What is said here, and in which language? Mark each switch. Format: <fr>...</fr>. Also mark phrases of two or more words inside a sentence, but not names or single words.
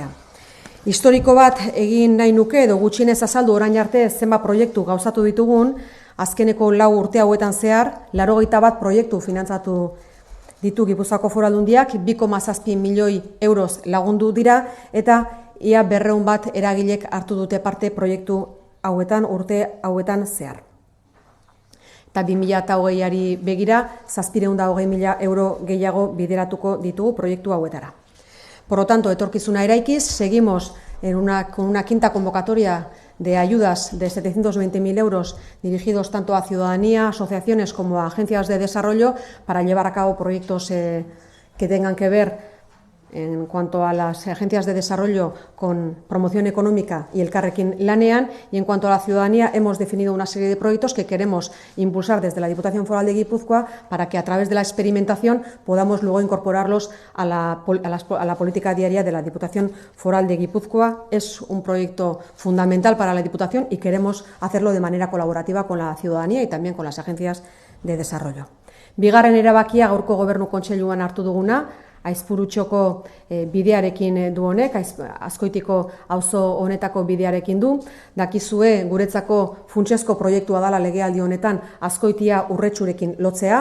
<eu>Historiko bat egin nahi nuke edo gutxienez azaldu orain arte zenbat proiektu gauzatu ditugun, azkeneko 4 urte hauetan zehar 81 proiektu finantzatu ditu Gipuzkoako Foru Aldundiak, 2,7 milioi euroz lagundu dira eta ia 200 eragilek hartu dute parte proiektu urte hauetan zehar. Eta 2020ari begira, 720.000 euro gehiago bideratuko ditugu proiektu hauetara.</eu> <es>Por lo tanto,</es> <eu>etorkizuna eraikiz,</eu> <es>seguimos con una quinta convocatoria de ayudas de 720.000 euros dirigidos tanto a ciudadanía, asociaciones como a agencias de desarrollo para llevar a cabo proyectos que tengan que ver en cuanto a las agencias de desarrollo con promoción económica y Elkarrekin Lanean, y en cuanto a la ciudadanía hemos definido una serie de proyectos que queremos impulsar desde la Diputación Foral de Guipúzcoa para que a través de la experimentación podamos luego incorporarlos a la política diaria de la Diputación Foral de Guipúzcoa. Es un proyecto fundamental para la Diputación y queremos hacerlo de manera colaborativa con la ciudadanía y también con las agencias de desarrollo.</es> <eu>Bigarren erabakia gaurko Gobernu Kontseiluan hartu duguna, Aizpurutxoko bidearekin du honek, Azkoitiko auzo honetako bidearekin du. Dakizue guretzako funtsezko proiektua dela legealdi honetan Azkoitia Urretxurekin lotzea.</eu>